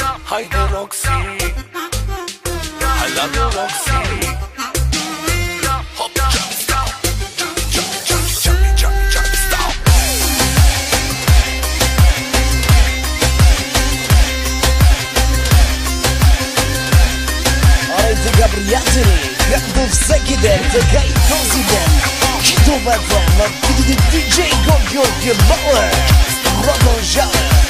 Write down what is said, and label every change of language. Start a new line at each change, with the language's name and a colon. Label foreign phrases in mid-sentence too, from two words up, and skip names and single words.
Bulgarian: Хайде, Рокси,
English: I love you, Roxy. Hop, jump, stop. Jump, jump, jump, jump, jump, stop.
Bulgarian: Ай, тега, приятели, както всеки ден, така и този ден. Хитовете на диджей Георги Балър продължава.